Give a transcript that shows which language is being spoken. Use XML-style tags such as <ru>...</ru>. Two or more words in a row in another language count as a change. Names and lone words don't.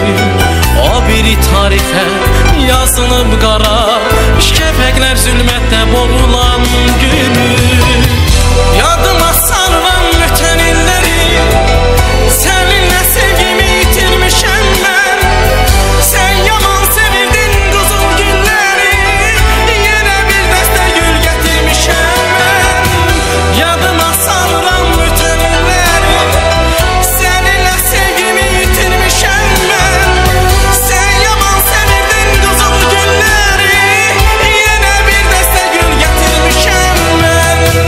<az>O biri tarixə yazınıb qara, şəfəqlər zülmətdə boğulan günü. Yadıma salınan ötən illəri, səninlə sevgimi yitirmişəm mən.</az> <tr>Sen yaman sevirdin kızıl günleri, yine bir deste gül getirmişem ben. Yadıma salınan bütün illeri, seninle sevgimi yitirmişem ben. Sen yaman sevirdin kızıl günleri, yine bir deste gül getirmişem ben.</tr>